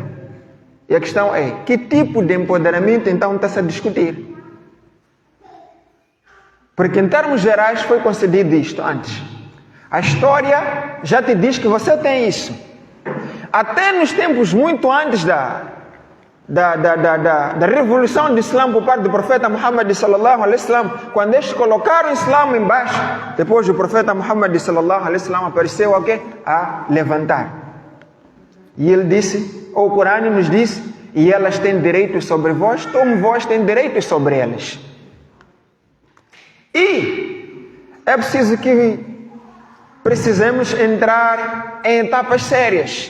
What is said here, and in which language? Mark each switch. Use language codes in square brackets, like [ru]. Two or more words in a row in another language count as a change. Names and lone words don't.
[pt] E a questão é, que tipo de empoderamento então está-se a discutir? Porque em termos gerais foi concedido isto antes. A história já te diz que você tem isso. Até nos tempos muito antes da revolução do Islã por parte do profeta Muhammad [ar] صلى الله عليه وسلم, [pt] quando eles colocaram o Islã embaixo, depois o profeta Muhammad [ar] صلى الله عليه وسلم [pt] apareceu a quê? A levantar. E ele disse, o Corão nos diz, e elas têm direito sobre vós, como vós têm direito sobre elas. E é preciso que precisemos entrar em etapas sérias.